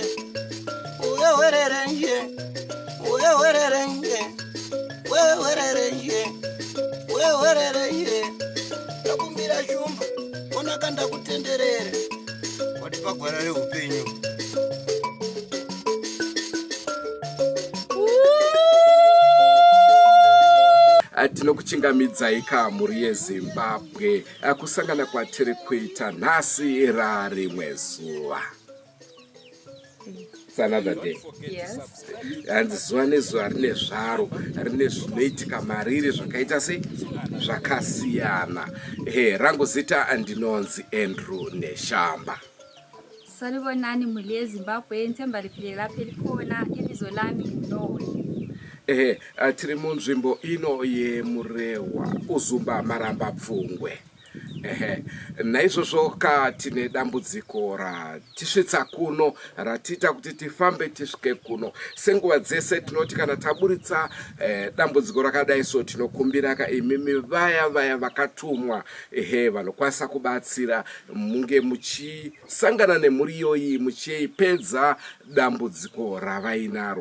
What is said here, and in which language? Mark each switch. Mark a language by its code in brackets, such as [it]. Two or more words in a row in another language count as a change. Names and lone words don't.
[sn] Uyewererenje takumbira shumba onakanda kutenderere wati pagwara reupenyu. Tinokuchingamidzai kamhuri yeZimbabwe kusangana kwatiri kuita nhasi rarimwe zuva. [en] It's another day. Yes. [sn] And zuva nezuva rine zvaro, rine zvinoitika mariri zvakaita sei zvakasiyana. Rangu zita ndinonzi Andrew Neshamba. [nd] Sanibonani mhuri yeZimbabwe, nthemba liphile lapha elikhona, ibizo lami nguNowe. [sn] Tiri munzvimbo ino yeMurewa Uzumba Maramba Pfungwe. Naizvozvo tine dambudziko ratisvitsa kuno ratita kuti tifambe tisvike kuno. Senguva dzese tinoti kana taburitsa dambudziko rakadai so tinokumbira imimi vaya vakatumwa vanokwanisa kubatsira munge muchisangana nemhuri iyoyi muchiipedza dambudziko ravainaro.